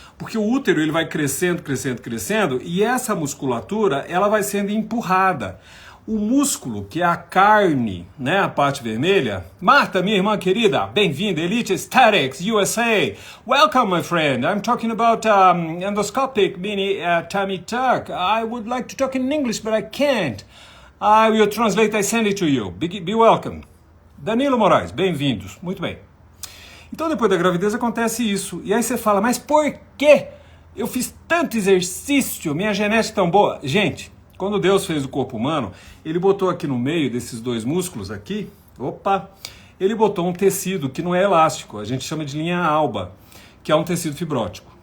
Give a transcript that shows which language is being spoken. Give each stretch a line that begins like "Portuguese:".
Portuguese: Porque o útero ele vai crescendo, e essa musculatura ela vai sendo empurrada. O músculo, que é a carne, né, a parte vermelha. Marta, minha irmã querida, bem-vinda, Elite Aesthetics, USA.
English: Welcome, my friend. I'm talking about endoscopic mini tummy tuck. I would like to talk in English, but I can't. I will translate, I send it to you. Be welcome.
Portuguese: Danilo Moraes, bem-vindos. Muito bem. Então, depois da gravidez acontece isso. E aí você fala, mas por quê? Eu fiz tanto exercício, minha genética é tão boa. Gente, quando Deus fez o corpo humano, ele botou aqui no meio desses dois músculos aqui, ele botou um tecido que não é elástico, a gente chama de linha alba, que é um tecido fibrótico.